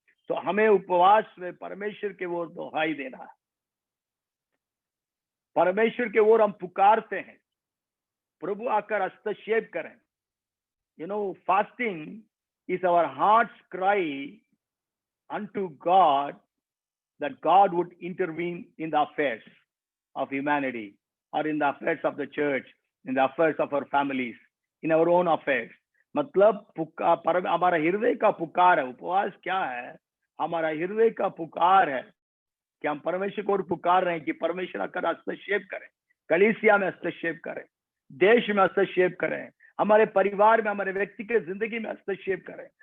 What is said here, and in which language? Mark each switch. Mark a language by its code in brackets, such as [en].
[hi] तो हमें उपवास में परमेश्वर के ओर दुहाई देना है, परमेश्वर के ओर हम पुकारते हैं, प्रभु आकर हस्तक्षेप करें। [en] You know, fasting is our hearts cry unto God that God would intervene in the affairs of humanity, or in the affairs of the church, in the affairs of our families, in our own affairs. [hi] मतलब हमारा हृदय का पुकार है। उपवास क्या है? हमारा हृदय का पुकार है कि हम परमेश्वर को पुकार रहे हैं कि परमेश्वर आकर हस्तक्षेप करें, कलीसिया में हस्तक्षेप करें, देश में हस्तक्षेप करें, हमारे परिवार में, हमारे व्यक्ति के जिंदगी में हस्तक्षेप करें।